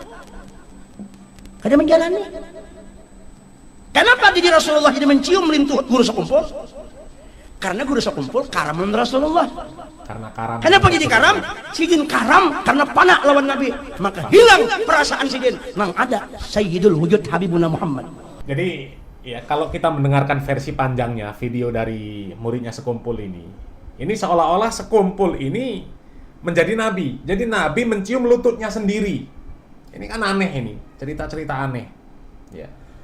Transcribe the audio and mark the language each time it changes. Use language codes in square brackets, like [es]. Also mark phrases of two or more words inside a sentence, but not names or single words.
[bjn] Kada menjalani. [id] Kenapa jadi Rasulullah jadi mencium lintuhut guru sekumpul? Karena guru sekumpul karaman Rasulullah. Karena karam. Kenapa jadi karam? [bjn] Sidin karam karena panak lawan Nabi. Maka hilang perasaan Sidin. Nang ada [ar] سيد الوجود حبيبنا محمد. [id] Jadi ya, kalau kita mendengarkan versi panjangnya video dari muridnya sekumpul ini seolah-olah sekumpul ini menjadi Nabi. Jadi Nabi mencium lututnya sendiri. Ini kan aneh ini, cerita-cerita aneh. Ya.